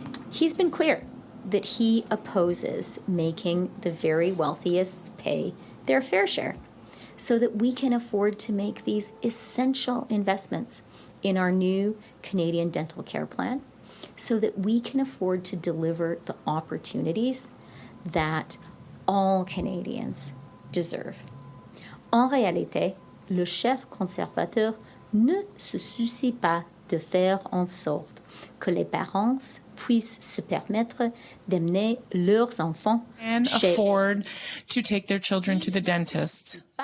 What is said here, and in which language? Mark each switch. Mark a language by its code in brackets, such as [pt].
[en] He's been clear that he opposes making the very wealthiest pay their fair share so that we can afford to make these essential investments in our new Canadian Dental Care Plan, so that we can afford to deliver the opportunities that all Canadians deserve. [fr] En réalité, le chef conservateur ne se soucie pas de faire en sorte que les parents puissent se permettre d'amener leurs enfants [en] and afford to take their children to the dentist.